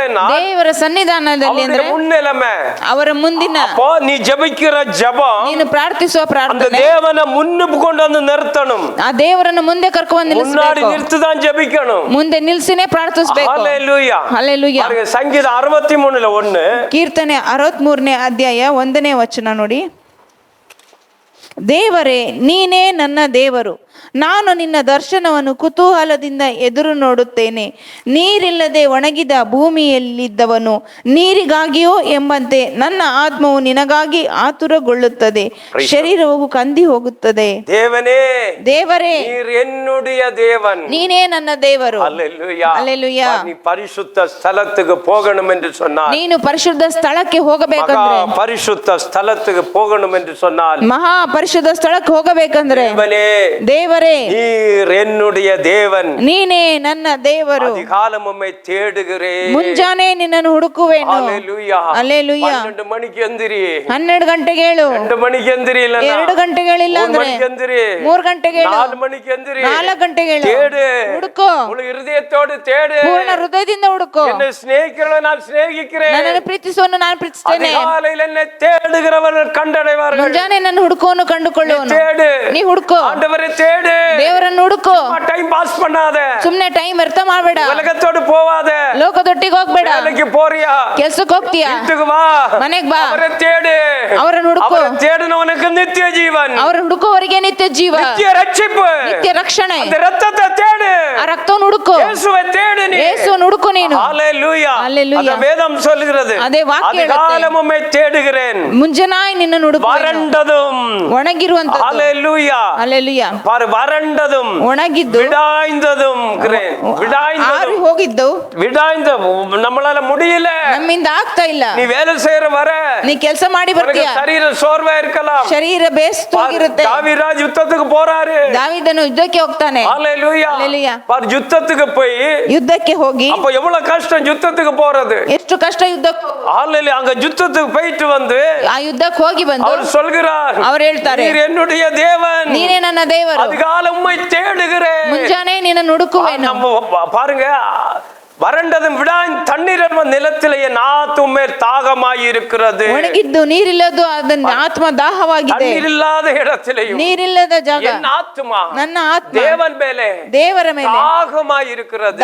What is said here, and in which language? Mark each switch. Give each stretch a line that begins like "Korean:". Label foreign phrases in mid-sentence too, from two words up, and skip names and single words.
Kannada: ದೇವರ ಸನ್ನಿಧಾನದಲ್ಲಿ ಅಂದ್ರೆ
Tamil: முன்னிலைமை,
Kannada: ಅವರ ಮುಂದಿನ,
Tamil: அப்போ நீ ஜெபிக்கிற ஜெபம்
Kannada: ನೀನು ಪ್ರಾರ್ಥಿಸುವ
Tamil: அந்த
Kannada: ಪ್ರಾರ್ಥನೆ
Tamil: தேவனை முன்னுக்கு கொண்டு வந்து நிறுத்தணும்.
Kannada: ಆ ದೇವರನ್ನು ಮುಂದೆ ಕರ್ಕೊಂಡು
Tamil: முன்னாடி
Kannada: ನಿಲ್ಲಿಸಬೇಕು,
Tamil: நிறுத்திதான் ஜெபிக்கணும்.
Kannada: ಮುಂದೆ ನಿಲ್ಸಿನೇ ಪ್ರಾರ್ಥಿಸಬೇಕು.
Tamil: ஹalleluya.
Kannada: ಹಲ್ಲೆಲೂಯಾ.
Tamil: பாருங்க சங்கீதம் 63:1.
Kannada: ಕೀರ್ತನೆ 63ನೇ ಅಧ್ಯಾಯ 1ನೇ ವಚನ ನೋಡಿ. ದೇವರೇ, ನೀನೇ ನನ್ನ ದೇವರು, ನಾನು ನಿನ್ನ ದರ್ಶನವನ್ನು ಕುತೂಹಲದಿಂದ ಎದುರು ನೋಡುತ್ತೇನೆ. ನೀರಿಲ್ಲದೆ ಒಣಗಿದ ಭೂಮಿಯಲ್ಲಿದ್ದವನು ನೀರಿಗಾಗಿಯೋ ಎಂಬಂತೆ ನನ್ನ ಆತ್ಮವು ನಿನಗಾಗಿ ಆತುರಗೊಳ್ಳುತ್ತದೆ, ಶರೀರವು ಕಂದಿ ಹೋಗುತ್ತದೆ.
Tamil: தேவனே,
Kannada: ದೇವರೇ,
Tamil: நீர் என்னுடைய தேவன்.
Kannada: ನೀನೇ ನನ್ನ ದೇವರು.
Tamil: ஹalleluya.
Kannada: ಹಲ್ಲೆಲೂಯಾ.
Tamil: நீ பரிசுத்த ஸ்தலத்துக்கு போகணும் என்று சொன்னார்.
Kannada: ನೀನು ಪರಿಶುದ್ಧ ಸ್ಥಳಕ್ಕೆ ಹೋಗಬೇಕಂದ್ರೆ,
Tamil: பரிசுத்த ஸ்தலத்துக்கு போகணும் என்று சொன்னால்,
Kannada: ಮಹಾ ಪರಿಶುದ್ಧ ಸ್ಥಳಕ್ಕೆ ಹೋಗಬೇಕಂದ್ರೆ,
Tamil: தேவனே,
Kannada: ದೇವರೇ,
Tamil: நீர் என்னுடைய தேவன்.
Kannada: ನೀನೇ ನನ್ನ ದೇವರು.
Tamil: அதிகாலம் உம்மை தேடுகிறேன்.
Kannada: ಮುಂಜಾನೆ ನಿನ್ನನ್ನು ಹುಡುಕುವೆನು.
Tamil: ஹalleluya.
Kannada: ಹಲ್ಲೆಲೂಯಾ.
Tamil: 12 மணிக்கு எந்திரி,
Kannada: 12 ಗಂಟೆಗೆ ಹೇಳು.
Tamil: 2 மணிக்கு எந்திரி, இல்ல
Kannada: 2 ಗಂಟೆಗೆ ಹೇಳಿಲ್ಲ ಅಂದ್ರೆ
Tamil: 3 மணிக்கு எந்திரி,
Kannada: 3 ಗಂಟೆಗೆ ಹೇಳು.
Tamil: 4 மணிக்கு எந்திரி,
Kannada: 4 ಗಂಟೆಗೆ ಹೇಳು.
Tamil: தேடு,
Kannada: ಹುಡುಕು,
Tamil: முழு இருதயத்தோடு தேடு.
Kannada: ಪೂರ್ಣ ಹೃದಯದಿಂದ ಹುಡುಕು.
Tamil: என்னை சிநேகிக்கிறவனை நான் சிநேகிக்கிறேன்.
Kannada: ನನ್ನನ್ನು ಪ್ರೀತಿಸುವನು ನಾನು ಪ್ರೀತಿಸುತ್ತೇನೆ.
Tamil: அதிகாலையில் என்னை தேடுகிறவர்கள் கண்டடைவார்கள்.
Kannada: ಮುಂಜಾನೆ ನನ್ನ ಹುಡುಕುವನು ಕಂಡುಕೊಳ್ಳುವನು.
Tamil: தேடு,
Kannada: ನೀ ಹುಡುಕು,
Tamil: ஆண்டவரை தேடு.
Kannada: ದೇವರನ್ನು ಹುಡುಕು.
English: time pass
Tamil: பண்ணாத,
Kannada: ಸುಮ್ನೆ ಟೈಮ್ ವ್ಯರ್ಥ ಮಾಡಬೇಡ.
Tamil: உலகத்தோடு போவாத,
Kannada: ಲೋಕದೊಟ್ಟಿಗೆ ಹೋಗ್ಬೇಡ.
Tamil: வேலைக்கு போறியா,
Kannada: ಕೆಲ್ಸಕ್ಕೆ ಹೋಗ್ತೀಯಾ,
Tamil: வீட்டுக்கு வா,
Kannada: ಮನೆಗ್ ಬಾ,
Tamil: அவரை தேடு.
Kannada: ಅವರನ್ನು ಹುಡುಕು.
Tamil: அவரை தேடுனவனுக்கு நித்திய ஜீவன்,
Kannada: ಅವರನ್ನು ಹುಡುಕುವವರಿಗೆ ನಿತ್ಯ ಜೀವ,
Tamil: நித்திய ரட்சிப்பு,
Kannada: ನಿತ್ಯ ರಕ್ಷಣೆ.
Tamil: அந்த ரத்தத்தை தேடு.
Kannada: ಆ ರಕ್ತವನ್ನು ಹುಡುಕು,
Tamil: இயேசுவை தேடு நீ.
Kannada: ಯೇಸುವನ್ನು ಹುಡುಕು ನೀನು.
Tamil: ஹalleluya. ஹalleluya. அந்த வேதம் சொல்கிறது, அதே வாக்கியம் அதிகாலம் உம்மை தேடுகிறேன்.
Kannada: ಮುಂಜಾನಾய் ನಿನ್ನನ್ನು ಹುಡುಕುವೆನು.
Tamil: வறண்டதும்,
Kannada: ಒಣಗಿರುವಂತದ್ದು.
Tamil: ஹalleluya.
Kannada: ಹಲ್ಲೆಲೂಯಾ.
Tamil: பாரு, வறண்டதும்
Kannada: ಒಣಗಿದ್ದು,
Tamil: விடாய்ந்ததும்,
Kannada: ಆರಿ
Tamil: விடாய்ந்ததும்,
Kannada: ಹೋಗಿದ್ದು,
Tamil: விடாய்ந்த நம்மளால முடியல.
Kannada: ನಮ್ಮಿಂದ ಆಗ್ತಾ ಇಲ್ಲ.
Tamil: நீ வேலை செய்யற வர
Kannada: ನೀ ಕೆಲಸ ಮಾಡಿ
Tamil: உனக்கு
Kannada: ಬರ್ತೀಯ,
Tamil: சரீரம் சோர்வா இருக்கலாம்.
Kannada: ಶರೀರ ಬೇಸ್ತೋಗಿರುತ್ತೆ.
Tamil: தாவீது யுத்தத்துக்கு போறாரு.
Kannada: ದಾವೀದನು ಯುದ್ಧಕ್ಕೆ ಹೋಗ್ತಾನೆ.
Tamil: ஹalleluya. ஹalleluya. பாரு, யுத்தத்துக்கு போய்
Kannada: ಯುದ್ಧಕ್ಕೆ ಹೋಗಿ,
Tamil: அப்ப எவ்வளவு கஷ்டம் யுத்தத்துக்கு போறது.
Kannada: ಎಷ್ಟು ಕಷ್ಟ ಯುದ್ಧಕ್ಕೆ ಹೋಗೋದು.
Tamil: ஹalleluya. அங்க யுத்தத்துக்கு போயிட்டு வந்து
Kannada: ಆ ಯುದ್ಧಕ್ಕೆ ಹೋಗಿ ಬಂದು
Tamil: அவர் சொல்கிறார்,
Kannada: ಅವ್ರು ಹೇಳ್ತಾರೆ,
Tamil: நீர் என்னுடைய தேவன்,
Kannada: ನೀನೇ ನನ್ನ ದೇವರು,
Tamil: அதிகாலம் உம்மை தேடுகிறேன்.
Kannada: ಮುಂಜಾನೆ ನಿನ್ನನ್ನು ಹುಡುಕುವೆನು.
Tamil: நம்ம பாருங்க, வறண்டதும் விடாய் தண்ணீர் நிலத்திலே என் ஆத்துமே தாகமாய் இருக்கிறது.
Kannada: ಒಣಗಿದ್ದು ನೀರಿಲ್ಲದು, ಅದನ್ನ ಆತ್ಮ ದಾಹವಾಗಿದೆ.
Tamil: தண்ணீர் இல்லாத இடத்திலேயும்
Kannada: ನೀರಿಲ್ಲದ ಜಾಗ
Tamil: என் ஆத்துமா
Kannada: ನನ್ನ ಆತ್ಮ
Tamil: தேவன் மேலே,
Kannada: ದೇವರ ಮೇಲೆ
Tamil: தாகமாய் இருக்கிறது.